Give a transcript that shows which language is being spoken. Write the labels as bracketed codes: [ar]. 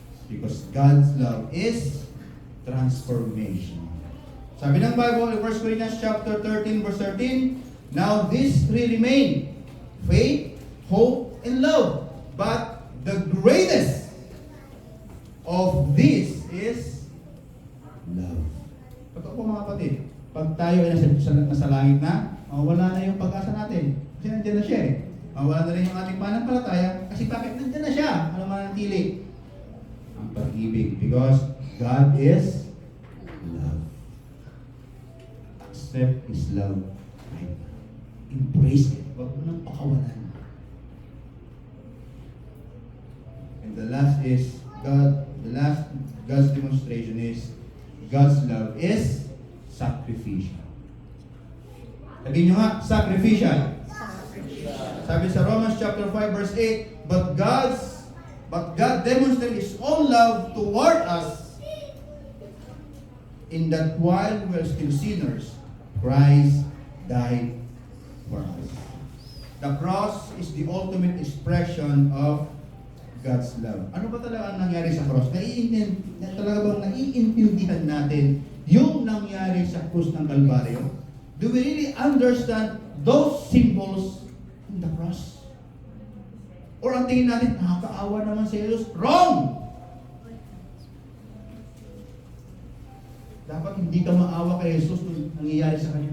[en] Because God's love is transformation. [tl] Sabi ng [en] Bible in 1 Corinthians chapter 13 verse 13, now these three remain, faith, hope, and love. But the greatest of these is love. [tl] Totoo po mga kapatid, pag tayo ay nasa langit na, wala na yung pag-asa natin. Kasi nandiyan na siya eh. Wala na rin yung ating pananampalataya. Kasi bakit nandiyan na siya? Ano manatili? Ang pag-ibig. [en] Because God is love. Accept His love right now. Embrace it. [tl] Huwag mo nang pakawalan. [en] And the last is, God's demonstration is, God's love is sacrificial. [tl] Sabihin nyo nga, sacrificial. Sabi sa [en] Romans chapter 5 verse 8, But God demonstrated His own love toward us in that while we were still sinners, Christ died for us. The cross is the ultimate expression of God's love. [tl] Ano ba talaga ang nangyari sa cross? Talaga bang naiintindihan natin yung nangyari sa krus ng Kalbaryo? [en] Do we really understand those symbols in the cross? [tl] Or ang tingin natin, nakakaawa naman sa Jesus? Wrong! Dapat hindi ka maawa kay Jesus kung nangyayari sa kanya.